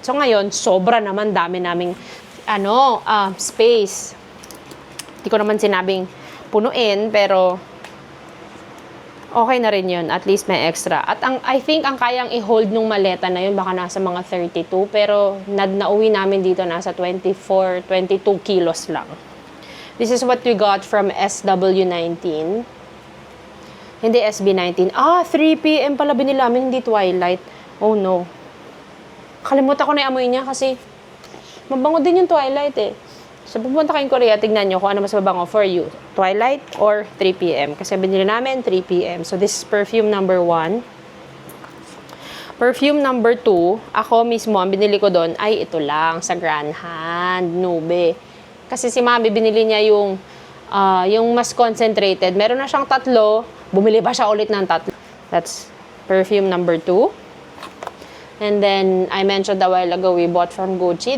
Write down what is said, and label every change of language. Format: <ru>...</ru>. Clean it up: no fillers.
<tl>So ngayon, sobra naman dami naming space. Hindi ko naman sinabing punuin, pero okay na rin yun. At least may extra. At I think ang kayang i-hold nung maleta na yun, baka nasa mga 32. Pero nauwi namin dito, nasa 22 kilos lang.</tl> <en>This is what we got from SW19.</en> <tl>Hindi SB19. 3 PM pala binili namin, hindi Twilight. Oh no. Kalimutan ko na yung amoy niya kasi mabango din yung Twilight eh. So, pupunta kayong Korea, tignan nyo kung ano mas mabango</tl> <en>for you.</en> <tl>Twilight or 3 PM. Kasi binili namin 3 PM.</tl> <en>So, this is perfume number 1.</en> <tl>Perfume number 2, ako mismo, ang binili ko doon ay ito lang, sa Grand Hand, Nube. Kasi si Mami, binili niya yung mas concentrated. Meron na siyang 3, bumili pa siya ulit ng 3.</tl> <en>That's perfume number 2. And then, I mentioned a while ago, we bought from Gucci.</en>